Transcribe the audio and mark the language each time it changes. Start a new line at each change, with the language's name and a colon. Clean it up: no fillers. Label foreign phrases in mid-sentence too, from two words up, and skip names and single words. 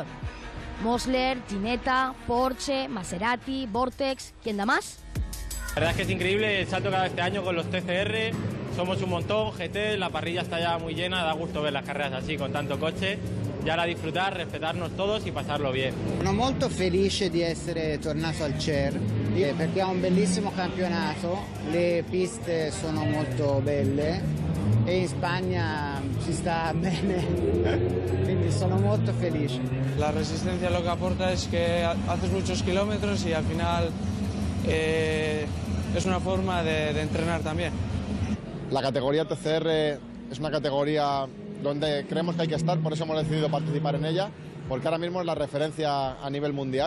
Spanish: Mosler, Ginetta, Porsche, Maserati, Vortex... ¿Quién da más? La verdad es que es increíble el salto que da este año con los TCR. Somos un montón, GT, la parrilla está ya muy llena, da gusto ver las carreras así con tanto coche. Y ahora disfrutar, respetarnos todos y pasarlo bien.
Italian: Sono molto felice di essere tornato al CER perché è un bellissimo campionato, le piste sono molto belle e in Spagna si sta bene, quindi sono molto felice.
Spanish: La resistencia lo que aporta es que haces muchos kilómetros y al final es una forma de entrenar también. La categoría TCR es una categoría donde creemos que hay que estar, por eso hemos decidido participar en ella, porque ahora mismo es la referencia a nivel mundial.